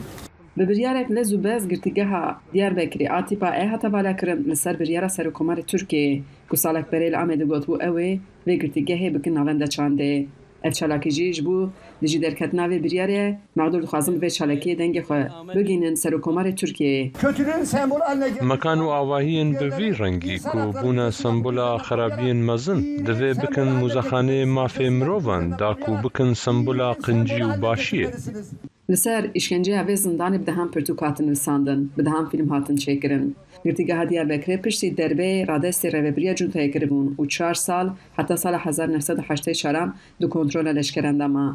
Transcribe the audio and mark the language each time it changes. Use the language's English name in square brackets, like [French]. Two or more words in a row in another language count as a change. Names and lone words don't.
[Kurdish] Bi biryarek lez û bez girtîgeha Diyarbekirê a tîpa hata balakirin li ser biryara Serokkomarê Tirkiyeyê ku salek berê li Amedê gotbû ew ê vê girtîgehê bikin navenda çandê. ev çalakî jî ji bo dijî derketina vê biryarê Mexdûr dixwazin vê çalakiyê dengê xwe bigînin Serokkomarê Tirkiyeyê. مکان و ئاواهیên bi vî rengî ku bûne sembola xerabiyên mezin divê bikin mûzexaneyê mafê mirovan da ku bikin sembola qincî û başiyê. Li ser îşkenceya vê zindanê bi dehan pirtûk hatin wîsandin, bi dehan fîlm hatin çêkirin. Girtîgeha Diyarbekirê piştî derbê radestê rêveberiya cuntayê kiribûn û 4 sal heta sala 1984 di kontrola leşkeran de ma.